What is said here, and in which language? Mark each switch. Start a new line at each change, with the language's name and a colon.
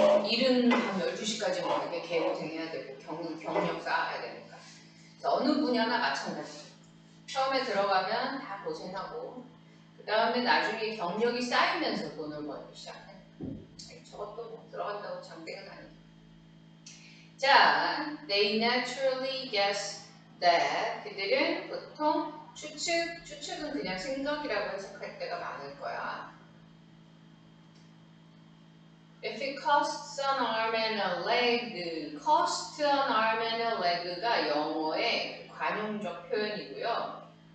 Korean: 일은 밤 12시까지 되게 개고생해야 되고 경력 쌓아야 되니까. 그래서 어느 분야나 마찬가지죠. 처음에 들어가면 다 고생하고 그 다음에 나중에 경력이 쌓이면서 돈을 벌기 시작해. 저것도 뭐 들어간다고 장땡은 아니죠.
English: 자, they naturally guess that.
Korean: 그들은 보통 추측은 그냥 생각이라고 해석할 때가 많을 거야.
English: If it costs an arm and a leg, cost an arm and a leg가
Korean: 영어의 관용적 표현이고요.